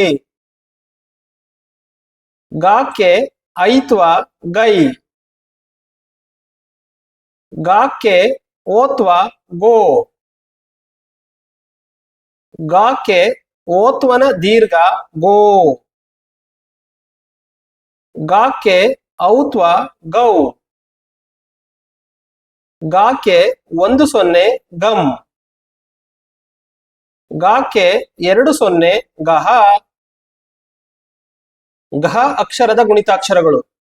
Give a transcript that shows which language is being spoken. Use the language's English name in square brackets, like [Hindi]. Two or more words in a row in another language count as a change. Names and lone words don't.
[Kannada] ಗಾಕ್ಕೆ ಐತ್ವ ಗೈ. ಗಾಕ್ಕೆ ಓತ್ವ ಗೋ. ಗಾಕ್ಕೆ ಓತ್ವನ ದೀರ್ಘ ಗೋ. ಗಾಕ್ಕೆ ಔತ್ವ ಗೌ. ಗಾಕ್ಕೆ 10 ಗಂ. ಗಾಕ್ಕೆ 20 ಗಹ. ಘ ಅಕ್ಷರದ ಗುಣಿತಾಕ್ಷರಗಳು.